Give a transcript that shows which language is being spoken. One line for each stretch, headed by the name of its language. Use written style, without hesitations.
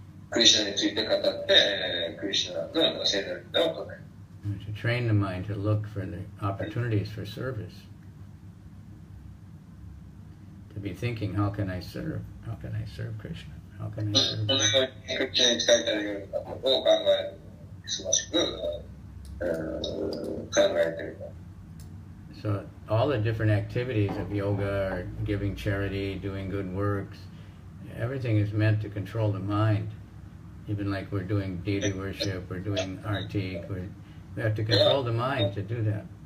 Japanese: クリシュナについて語って、クリシュナの聖なる名を唱える。
English: To train the mind to look for the opportunities for service. To be thinking, how can I serve? How can I serve Krishna? How can I serve?
Japanese: どのようにクリシュナに使いたいようなことを考える。忙しく考えている。
English: So all the different activities of yoga, or giving charity, doing good works, everything is meant to control the mind. Even like we're doing deity worship, we're doing arti, we have to control the mind to do that.